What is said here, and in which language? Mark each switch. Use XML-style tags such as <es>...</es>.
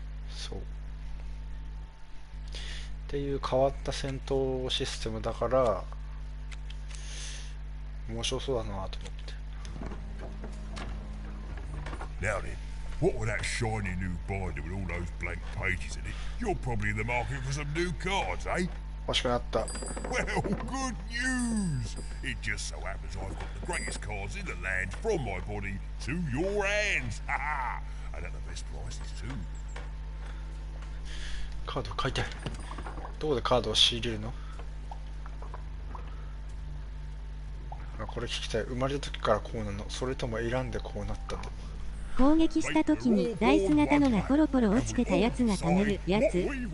<ja>そうっていう変わった戦闘システムだから面白そうだなと思って。</ja> <en>Now then, what with that shiny new binder with all those blank pages in it, you're probably in the market for some new cards, eh?</en> <ja>欲しくなった。</ja> <en>Well, good news! It just so happens I've got the greatest cards in the land from my body to your hands. Ha ha! And at the best prices too.</en> <ja>カード買いたい。どこでカードを仕入れるの？これ聞きたい。生まれた時からこうなの？それとも選んでこうなったの？攻撃した時にダイス型のがポロポロ落ちてたやつが貯めるやつ。</ja>